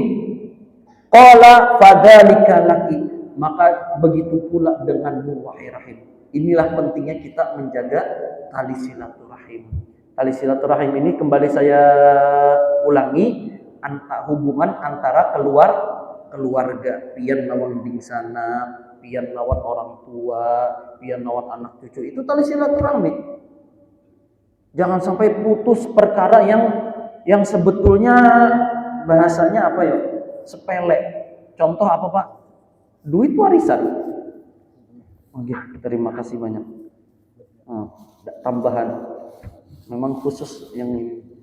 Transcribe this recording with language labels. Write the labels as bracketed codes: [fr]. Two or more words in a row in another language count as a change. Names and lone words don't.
[ar] Qala fadzalika laki, [id] maka begitu pula denganmu wahai rahim. Inilah pentingnya kita menjaga tali silaturahim. Tali silaturahim ini kembali saya ulangi, hubungan antara keluarga, [bjn] pian lawan bingsana, pian lawan orang tua, pian lawan anak cucu, itu tali silaturahmi. [id] Jangan sampai putus perkara yang sebetulnya bahasanya apa ya? Sepele. Contoh apa, Pak? Duit warisan. Oke, terima kasih banyak. Tambahan. Memang khusus yang ini.